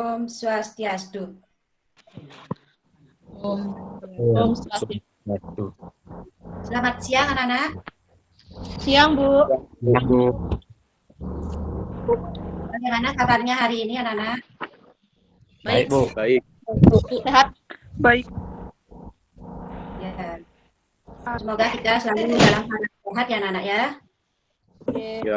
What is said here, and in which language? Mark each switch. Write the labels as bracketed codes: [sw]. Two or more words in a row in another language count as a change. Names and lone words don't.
[id] Swastiastu. [ban] Om Swastiastu. [id] Selamat siang anak-anak. Siang, Bu. Ya, Bu. Bagaimana kabarnya hari ini anak-anak? Baik, Bu. Baik. Sehat? Baik. Ya. Semoga kita selalu dalam keadaan sehat ya anak-anak ya. Ya.